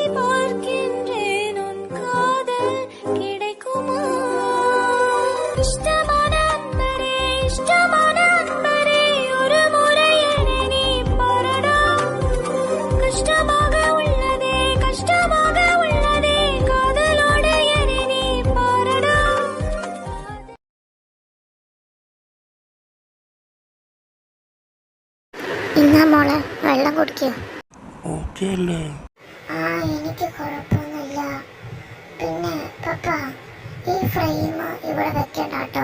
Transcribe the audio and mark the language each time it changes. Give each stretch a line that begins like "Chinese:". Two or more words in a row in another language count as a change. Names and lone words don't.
Tamil: பார்க்கின்றேன் உன் காதல் கிடைக்குமா இஷ்டமான அன்பரே இஷ்டமான அன்பரே ஒரு முறை என்னை நீ பாரடா கஷ்டமாக உள்ளதே கஷ்டமாக உள்ளதே காதலோடு என்னை நீ பாரடா
Malayalam: ഇന്നാ മോളെ വെള്ളം കുടിക്കോ? ഓക്കെ അല്ലേ? എനിക്ക് കുഴപ്പമൊന്നുമില്ല. പിന്നെ പപ്പ ഈ ഫ്രെയിം ഇവിടെ വെക്കണ്ട കേട്ടോ.